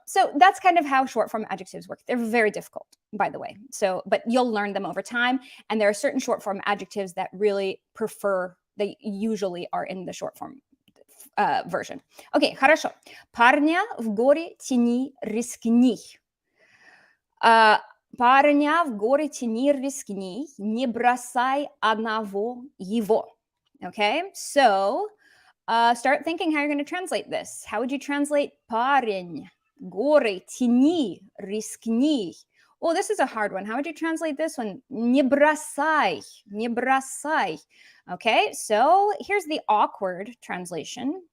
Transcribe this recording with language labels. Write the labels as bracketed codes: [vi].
[en] So that's kind of how short form adjectives work. They're very difficult, by the way. So, but you'll learn them over time. And there are certain short form adjectives that really they usually are in the short form version. [ru] Окей, хорошо. Парня в горе тяни, рискни. Парня в горе тяни, рискни, не бросай одного его. [en] Okay, so start thinking how you're going to translate this. How would you translate [ru] парень, горе, тяни, рискни? [en] Oh, this is a hard one. How would you translate this one? [ru] Не бросай, не бросай. [en] Okay, so here's the awkward translation.